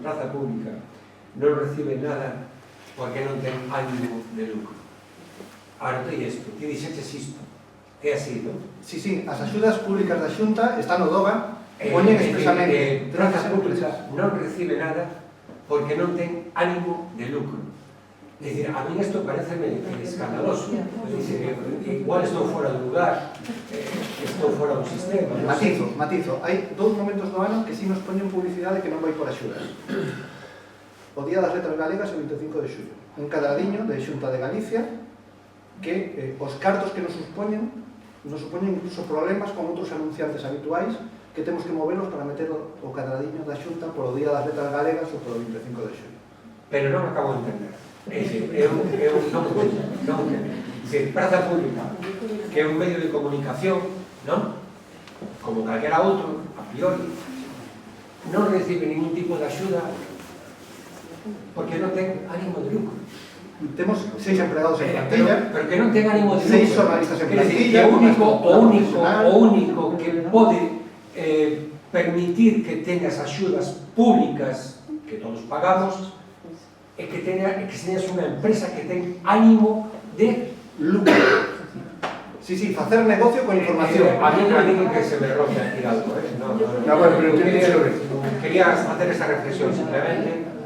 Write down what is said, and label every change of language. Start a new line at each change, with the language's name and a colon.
Galician: Praza Pública non recibe nada porque non ten ánimo de lucro. Anotei isto, ti dixeches isto, é así, non? Sí, sí, as axudas públicas da Xunta están no DOGA, poñen expresamente. Praza Pública non recibe nada porque non ten ánimo de lucro. É dicir, a mí isto pareceme escandaloso. É dicir, igual estou fora do lugar, estou fora do sistema. Matizo. Hai dous momentos do ano que si nos poñen publicidade que non vai por axudas. O Día das Letras Galegas é o 25 de xullo. Un cadradiño de Xunta de Galicia que os cartos que nos supoñen incluso problemas con outros anunciantes habituais que temos que moverlos para meter o cadradiño da Xunta polo Día das Letras Galegas ou polo 25 de xullo. Pero non acabo de entender. É dicir, eu non entendo. Se Praza Pública, que é un medio de comunicación, non? Como calquera outro, a priori, non recibe ningún tipo de axuda porque non ten ánimo de lucro. temos 6 empregados en plantilla, pero que non ten ánimo de 6 xornalistas en Quer dicir, plantilla, o único que pode permitir que tengas axudas públicas que todos pagamos é que señas unha empresa que ten ánimo de lucro. Sí, facer negocio con información.
Spanish: A mí me digo que se me rompe aquí algo, bueno, pero quería hacer esa reflexión simplemente.